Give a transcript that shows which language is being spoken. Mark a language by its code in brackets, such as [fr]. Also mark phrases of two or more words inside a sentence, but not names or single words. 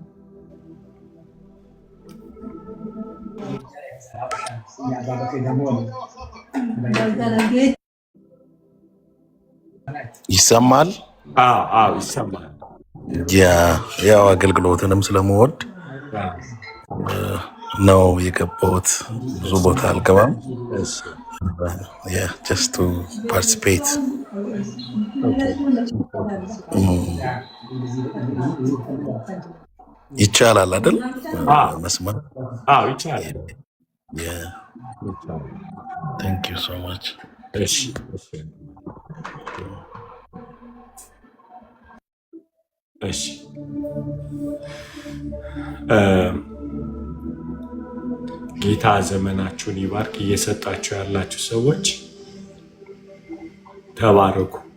[am] ይሰማል? አዎ ይሰማል። ያው አገልግሎትንም ስለምወድ ነው የገባሁት። ብዙ ቦታ አልገባም። [en] just to participate. [am] ይቻላል አይደል? መስማት? አዎ ይቻላል። [en] Thank you so much. [am] እሺ እሺ ጌታ ዘመናችሁን ይባርክ። እየሰጣችሁ ያላችሁ ሰዎች ተባረኩ።